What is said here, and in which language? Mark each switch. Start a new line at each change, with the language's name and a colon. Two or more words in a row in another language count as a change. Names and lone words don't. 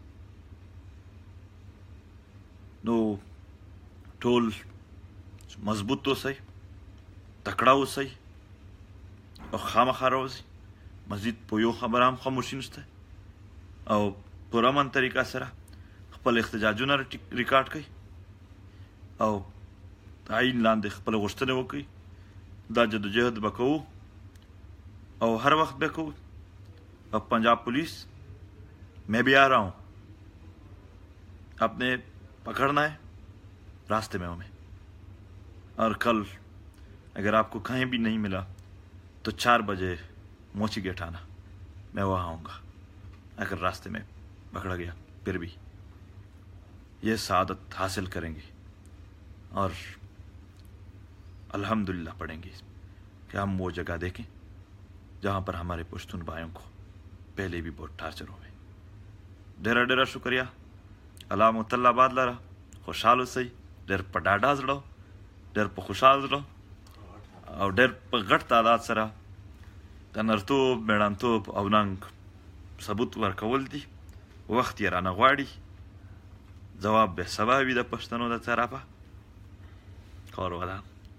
Pashto: نو ټول مضبوط اوسئ تکړه اوسئ او خامخا راوځئ مزید په یو خبره هم خاموشي نشته او په امن طریقه سره خپل احتجاجونه ریکارډ کړئ او آئین لاندې خپله غوښتنې وکړئ دا جدوجهد به کوو او هر وخت به کوو
Urdu: اب پنجاب پولیس میں بھی آ رہا ہوں آپ نے پکڑنا ہے راستے میں ہمیں اور کل اگر آپ کو کہیں بھی نہیں ملا تو 4 بجے موچی گیٹ آنا میں وہاں آؤں گا اگر راستے میں پکڑا گیا پھر بھی یہ سعادت حاصل کریں گے اور الحمدللہ پڑھیں گے کہ ہم وہ جگہ دیکھیں جہاں پر ہمارے پشتون بھائیوں کو پہلے بھی بہت ٹارچر ہوئے
Pashto: ډېره ډېره شکریه الله متل آباد لره خوشحال اوسئ ډېر په ډاډه زړه ډېر په خوشحال زړه او ډېر په غټ تعداد سره د نرتوب مېړانتوب او ننګ ثبوت ورکول دي وخت یې رانه غواړي جواب به سبا وي د پښتنو د طرفه کار ولا